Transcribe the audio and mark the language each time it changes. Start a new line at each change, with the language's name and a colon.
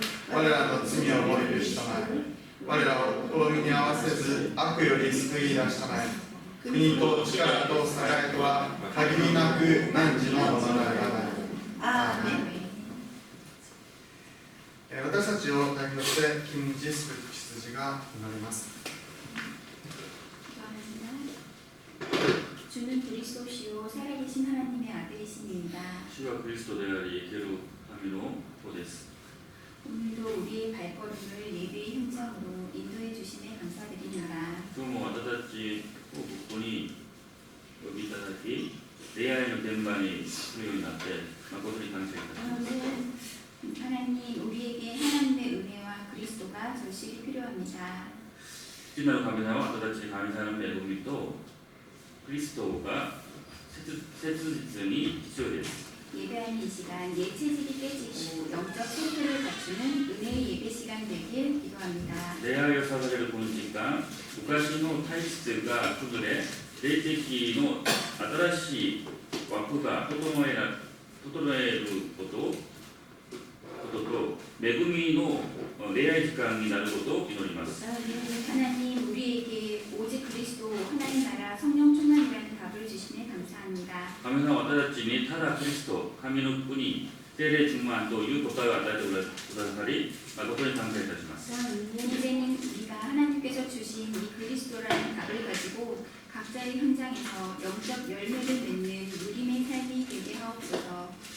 Japanese: 我らの罪をも許したまえ、我らを試みに合わせず悪より救い出したまえ、国と力と栄とは限りなく汝のものならばなり。アーメン。私たちを代表して金日スク羊が祈ります。
Korean: 주는 그리스도시요 살아계신 하나님의 아들이십니다. 주가 그리스도
Japanese: であり生ける神の子です。
Korean: 오늘도 우리의 발걸음을 예배의 현장으로 인도해 주심에 감사드리노라.
Japanese: 今日も私たちをここに呼びいただき、礼拝の現場に来るようになって誠に感謝いたします。
Korean: 하나님, 우리에게 하나님의 은혜와 그리스도가 절실히 필요합니다.
Japanese: 父なる神様は私たちに神様の恵みとクリストが切実に必要です。
Korean: 예배하는 이 시간 예체질이 깨지고 영적 상태를 갖추는 은혜의 예배 시간 되길 기도합니다.
Japanese: 礼拝を捧げるこの時間、昔の体質が崩れ、霊的の新しい枠が整えることと恵みの礼拝時間になることを祈ります。
Korean: 하나님, 우리에게 오직 그리스도 하나님 나라 성령 충만이라는 답을 주시네 감사합니다.
Japanese: 神様は私たちにただクリスト、神の国、聖霊充満という答えを与えてくださり、誠に感謝いたします。
Korean: 이제는 우리가 하나님께서 주신 이 그리스도라는 답을 가지고 각자의 현장에서 영적 열매를 맺는 누림의 삶이 되게 하옵소서.